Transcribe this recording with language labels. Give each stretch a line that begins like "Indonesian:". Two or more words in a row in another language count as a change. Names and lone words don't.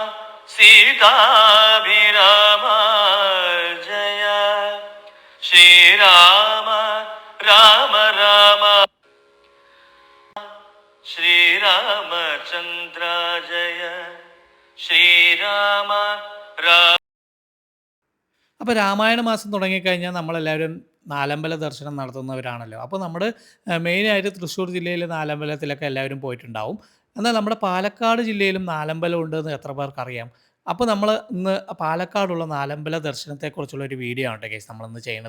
Sanskrit: सीताभिराम जय श्रीराम राम राम श्रीरामचन्द्र जय श्रीराम राम.
Malayalam: അപ്പോൾ രാമായണ മാസം തുടങ്ങിക്കഴിഞ്ഞാൽ നമ്മളെല്ലാവരും നാലമ്പല ദർശനം നടത്തുന്നവരാണല്ലോ. അപ്പോൾ നമ്മൾ മെയിനായിട്ട് തൃശ്ശൂർ ജില്ലയിലെ നാലമ്പലത്തിലൊക്കെ എല്ലാവരും പോയിട്ടുണ്ടാവും. എന്നാൽ നമ്മുടെ പാലക്കാട് ജില്ലയിലും നാലമ്പലം ഉണ്ടെന്ന് എത്ര പേർക്കറിയാം? അപ്പോൾ നമ്മൾ ഇന്ന് പാലക്കാടുള്ള നാലമ്പല ദർശനത്തെക്കുറിച്ചുള്ള ഒരു വീഡിയോ ആണ് കേട്ടോ ഗൈസ് നമ്മളിന്ന് ചെയ്യുന്നത്.